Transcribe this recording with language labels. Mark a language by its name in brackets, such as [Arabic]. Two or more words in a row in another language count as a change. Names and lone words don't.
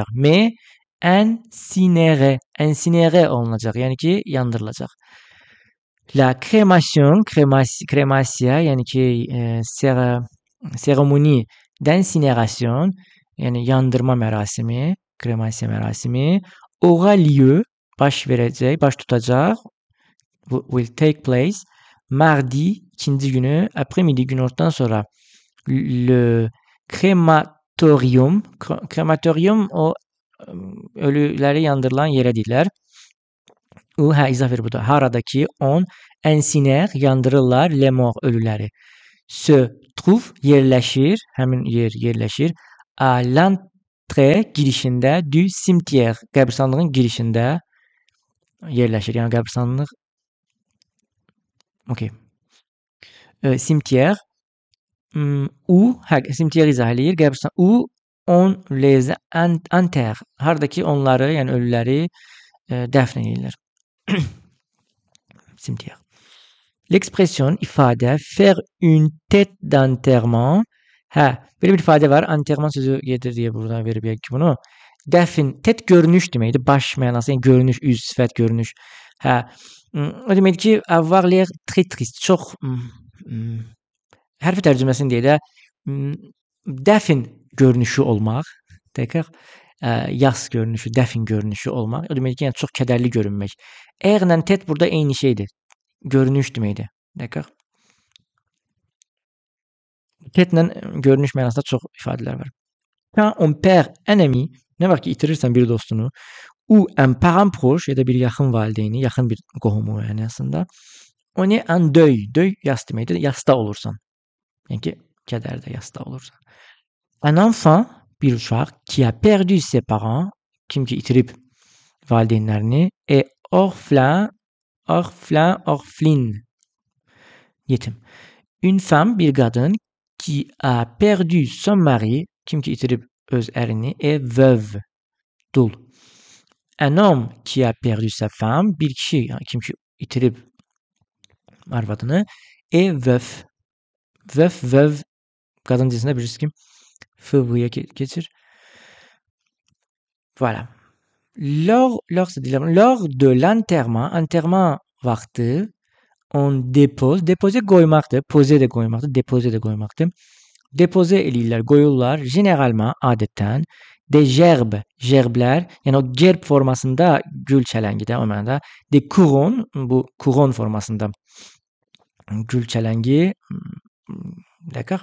[French] Mais incinéré olunacaq. [Azerbaijani] Yəni ki, yandırılacaq. [French] La crémation, [Azerbaijani] crémasia yəni ki, [French] cérémonie d'incinération [Azerbaijani] yəni yandırma mərasimi, kremasiya mərasimi [French] aura lieu [Azerbaijani] baş verəcək, baş tutacaq [English] will take place [Azerbaijani] mardi ikinci günü après-midi günortadan sonra [French] le krematorium [Azerbaijani] o ölüləri yandırılan yerə deyirlər. O izah verir burada. Haradakı [French] on incinère [Azerbaijani] yandırırlar [French] les morts [Azerbaijani] ölüləri. [French] Se trouve [Azerbaijani] yerləşir, həmin yer yerləşir [French] à l'entrée [Azerbaijani] girişində [French] du cimetière [Azerbaijani] qəbirstanlığın girişində yerləşir. Yəni qəbirstanlıq okey. Cimetière cimetière izah eləyir. Qəbristan [French] on les enterre. [Azerbaijani] Hardakı onları, yəni ölüləri dəfn edirlər. [French] Cimetière. L'expression ifadə faire une tête d'enterrement. [Azerbaijani] Belə bir ifadə var. Enterrement sözü gedir deyə buradan verib ki bunu. Dəfn, tête görünüş deməkdir. Baş mənası, yəni görünüş, üz, sifət görünüş. O deməkdir ki, [French] avoir l'air très triste. [Azerbaijani] Çox hərfi tərcüməsini deyə də dəfn görünüşü olmaq. Təkrar yas görünüşü, dəfn görünüşü olmaq. O deməkdir ki, yəni çox kədərli görünmək. Airlə tête burada eyni şeydir. Görünüş deməkdir. Təkrar. Tête-lə görünüş mənasında çox ifadələr var. [French] Quand on perd un ami, [Azerbaijani] nə vaxt ki itirirsən bir dostunu, [French] ou un parent proche [Azerbaijani] ya da bir yaxın valideyni, yaxın bir qohumu yəni aslında, [French] on est en deuil. [Azerbaijani] Deuil yas deməkdir. Yasda olursan. Yəni ki, kədərdə yasda olursan. [French] Un enfant, [Azerbaijani] bir uşaq [French] qui a perdu ses parents, [Azerbaijani] kim ki itirib valideynlərini, [French] est orphelin. [Azerbaijani] Yetim. [French] Une femme, [Azerbaijani] bir qadın [French] qui a perdu son mari, [Azerbaijani] kim ki itirib öz ərini, [French] est veuve. [Azerbaijani] Dul. [French] Un homme qui a perdu sa femme, [Azerbaijani] bir kişi, kim ki itirib arvadını, [French] est veuf. Veuve, [Azerbaijani] qadın cinsində bilirsiniz ki, fıvıya geçir. [French] Voilà. Lors de l'enterrement, enterrement vaxtı, on dépose, déposer [Azerbaijani] qoymaqdır, poser də qoymaqdır, déposer də qoymaqdır. Déposer eləyirlər, qoyurlar, généralement, adətən, des gerblər, yəni o gerb formasında gül çələngidə, o mənada, [French] des couronnes, [Azerbaijani] bu couronne formasında gül çələngi, [French] d'accord?